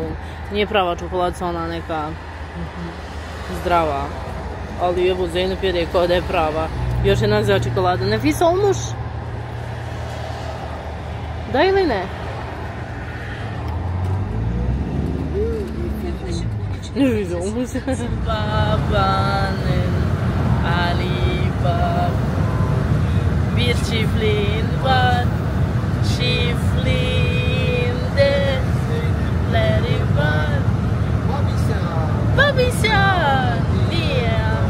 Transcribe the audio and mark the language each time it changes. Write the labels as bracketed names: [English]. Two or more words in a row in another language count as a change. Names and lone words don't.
[Bosnian] Nije prava čokoladica, ona neka zdrava. Ali evo Zeynep je rekao da je prava. Još je naziva čokolada. [Turkish] Nefisa olmuş. [Bosnian] Da ili ne? Ne vidim. [Turkish] Babanın Ali Baba. Bir çiftliğin var. Çiftliğinde sütleri var. Babisyan diye.